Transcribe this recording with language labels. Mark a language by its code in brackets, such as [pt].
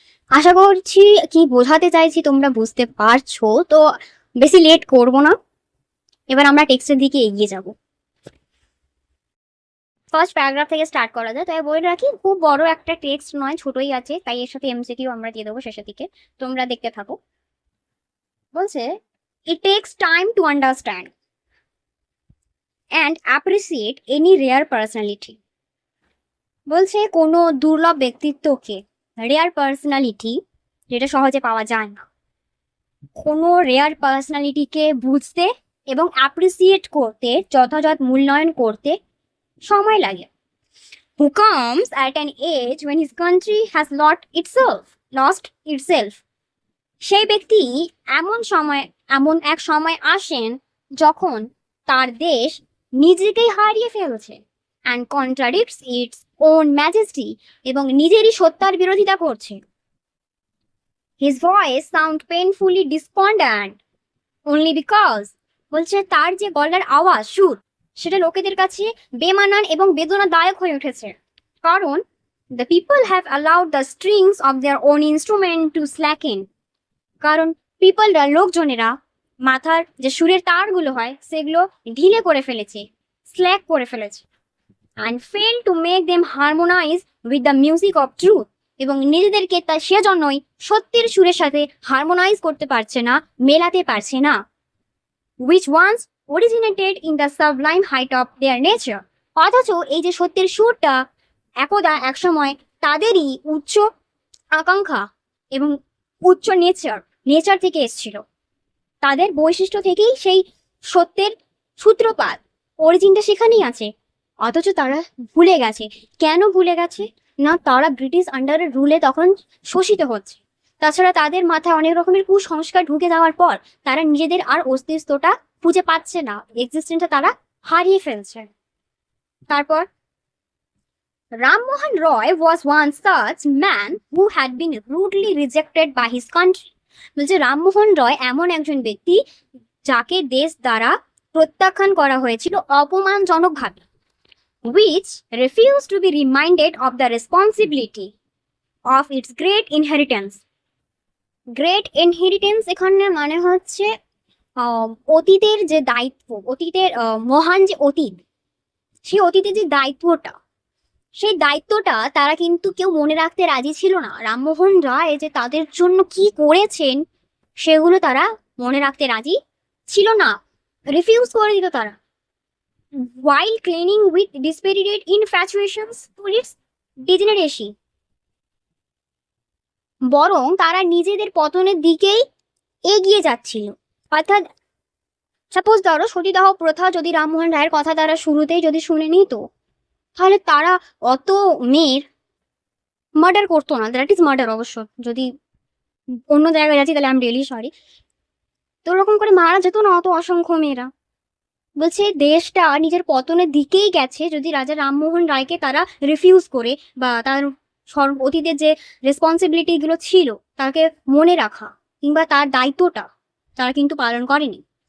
[bn] আশা করছি কি বোঝাতে চাইছি তোমরা বুঝতে পারছো। তো বেশি লেট করব না, এবার আমরা টেক্সটের দিকে এগিয়ে যাব। ফার্স্ট প্যারাগ্রাফ থেকে স্টার্ট করা যায়। তাই বলে রাখি, খুব বড় একটা টেক্সট নয়, ছোটই আছে, তাই এর সাথে এমসিকিউ আমরা দিয়ে দেবো শেষের দিকে, তোমরা দেখতে থাকো। বলছে, [en] it takes time to understand and appreciate any rare personality। [bn] বলছে কোনো দুর্লভ ব্যক্তিত্বকে, রেয়ার পার্সোনালিটি যেটা সহজে পাওয়া যায় না, কোনো রেয়ার পার্সোনালিটিকে বুঝতে এবং অ্যাপ্রিসিয়েট করতে, যথাযথ মূল্যায়ন করতে সময় লাগে। [en] Who comes at an age when his country has lost itself। [bn] সেই ব্যক্তি এমন এক সময় আসেন যখন তার দেশ নিজেকেই হারিয়ে ফেলছে, [en] and contradicts its own majesty, [bn] এবং নিজেরই সত্তার বিরোধিতা করছে। [en] His voice sound painfully despondent only because, [bn] বলছে তার যে গলার আওয়াজ, সুর, সেটা লোকেদের কাছে বেমানান এবং বেদনাদায়ক হয়ে উঠেছে, কারণ [en] the people have allowed the strings of their own instrument to slacken। [bn] কারণ পিপলরা, লোকজনেরা, মাথার যে সুরের তারগুলো হয় সেগুলো ঢিলে করে ফেলেছে, স্ল্যাক করে ফেলেছে, [en] and fail to make them harmonize with the music of truth, [bn] এবং নিজেদেরকে তা সেজন্যই সত্যের সুরের সাথে হারমোনাইজ করতে পারছে না, মেলাতে পারছে না, [en] which once originated in the sublime height of their nature। [bn] অথচ এই যে সত্যের সুরটা একদা একসময় তাদেরই উচ্চ আকাঙ্ক্ষা এবং উচ্চ নেচার থেকে এসেছিল, তাদের বৈশিষ্ট্য থেকেই সেই সত্যের সূত্রপাত, অরিজিনটা সেখানেই আছে। অথচ তারা ভুলে গেছে। কেন ভুলে গেছে না, তারা ব্রিটিশ আন্ডারের রুলে তখন শোষিত হচ্ছে। তাছাড়া তাদের মাথায় অনেক রকমের কুসংস্কার ঢুকে যাওয়ার পর তারা নিজেদের আর অস্তিত্বটা খুঁজে পাচ্ছে না, এক্সিস্টেন্সটা তারা হারিয়ে ফেলছে। [en] তারপর, Rammohan Roy was one such man who had been rudely rejected by his country। [bn] বলছে রামমোহন রয় এমন একজন ব্যক্তি যাকে দেশ দ্বারা প্রত্যাখ্যান করা হয়েছিল অপমানজনকভাবে, [en] which refused to be reminded of the responsibility of its great inheritance। [bn] Great inheritance এখানে মানে হচ্ছে অতীতের যে দায়িত্ব, অতীতের মহান যে অতীত, সেই অতীতের যে দায়িত্বটা, সেই দায়িত্বটা তারা কিন্তু কেউ মনে রাখতে রাজি ছিল না। রামমোহন রায় যে তাদের জন্য কি করেছেন সেগুলো তারা মনে রাখতে রাজি ছিল না, রিফিউজ করে দিত তারা। [en] while clinging with dispirited infatuations to its degeneracy, [bn] বরং তারা নিজেদের পতনের দিকেই এগিয়ে যাচ্ছিল। অর্থাৎ সাপোজ ধরো সতীদাহ প্রথা যদি রামমোহন রায়ের কথা তারা শুরুতেই যদি শুনে নিত, তাহলে তারা অত মেয়ের মার্ডার করতো না। [en] that is murder [bn] অবশ্য, যদি অন্য জায়গায় যাচ্ছি তাহলে [en] I am really sorry. [bn] তো ওরকম করে মারা যেত না অত অসংখ্য মেয়েরা। বলছে দেশটা নিজের পতনের দিকেই গেছে যদি রাজা রামমোহন রায়কে তারা রিফিউজ করে, বা তার অতীতের যে রেসপন্সিবিলিটিগুলো ছিল তাকে মনে রাখা কিংবা তার দায়িত্বটা তারা কিন্তু পালন করেনি।